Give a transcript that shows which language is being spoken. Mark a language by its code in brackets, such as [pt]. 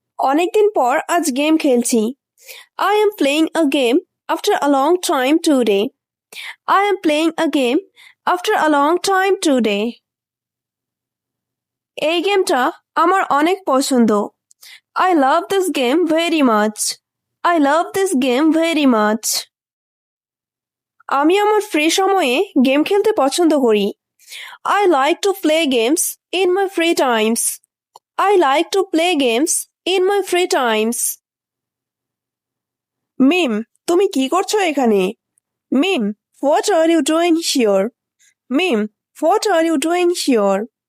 [bn] অনেকদিন পর আজ গেম খেলছি। [en] I am playing a game after a long time today. I am playing a game after a long time today. [bn] এই গেমটা আমার অনেক পছন্দ। [en] I love this game very much. I love this game very much. [bn] আমি আমার free সময়ে game খেলতে পছন্দ করি। [en] I like to play games in my free times. I like to play games in my free times. Mim, [bn] তুমি কি করছো এখানে? [en] Mim, what are you doing here? Mim, what are you doing here?